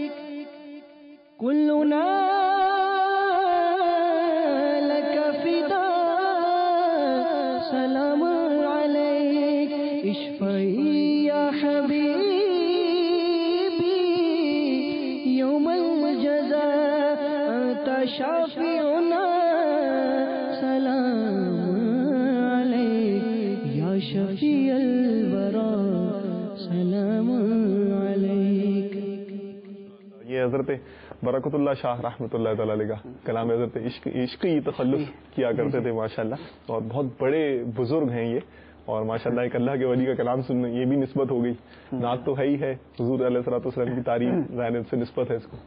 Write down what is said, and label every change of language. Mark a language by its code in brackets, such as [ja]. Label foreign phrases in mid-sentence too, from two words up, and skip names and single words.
[ar] کلنا لک فدا سلام علیک, اشفعی یا حبیبی یوم الجزاء انت شافعنا سلام علیک, یا شفیع الورا سلام علیک. [ur] یہ حضرت برکت اللہ شاہ رحمۃ اللہ تعالی علیہ کا کلام. حضرت عشقی تخلص کیا کرتے تھے ماشاءاللہ, اور بہت بڑے بزرگ ہیں یہ, اور ماشاءاللہ ایک اللہ کے ولی کا کلام سننے یہ بھی نسبت ہو گئی. نعت تو ہے ہی ہے, حضور علیہ الصلوۃ والسلام کی تعریف ظاہر سے نسبت ہے اس کو.